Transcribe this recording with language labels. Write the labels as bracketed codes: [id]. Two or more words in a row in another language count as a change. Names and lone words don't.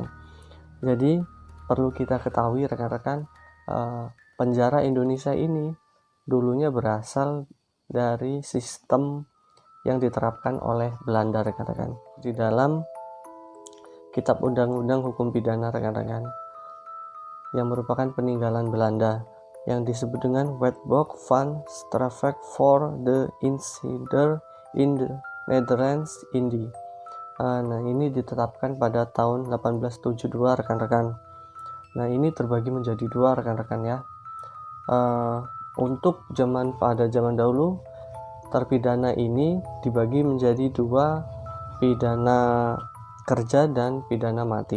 [id] Jadi perlu kita ketahui rekan-rekan, penjara Indonesia ini dulunya berasal dari sistem yang diterapkan oleh Belanda rekan-rekan. Di dalam Kitab Undang-Undang Hukum Pidana rekan-rekan, yang merupakan peninggalan Belanda yang disebut dengan Wetboek van Strafrecht voor de Insider in the Netherlands Indie. Nah, ini ditetapkan pada tahun 1872 rekan-rekan. Nah, ini terbagi menjadi 2 rekan-rekan ya. Untuk pada zaman dahulu, terpidana ini dibagi menjadi 2, pidana kerja dan pidana mati.